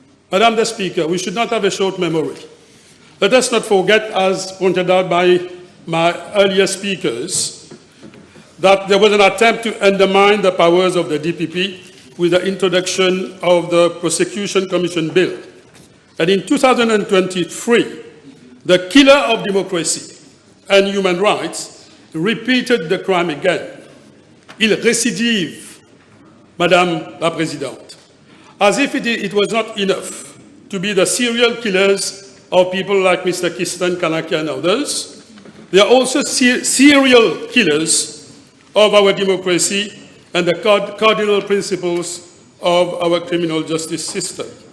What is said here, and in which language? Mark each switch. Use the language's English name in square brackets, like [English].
[English] Madam the Speaker, we should not have a short memory. Let us not forget, as pointed out by my earlier speakers, that there was an attempt to undermine the powers of the DPP with the introduction of the Prosecution Commission Bill. And in 2023, the killer of democracy and human rights repeated the crime again. [French] Il récidive, Madame la Présidente. [English] As if it was not enough to be the serial killers of people like Mr. Kistan, Kanaki and others, they are also serial killers of our democracy and the cardinal principles of our criminal justice system.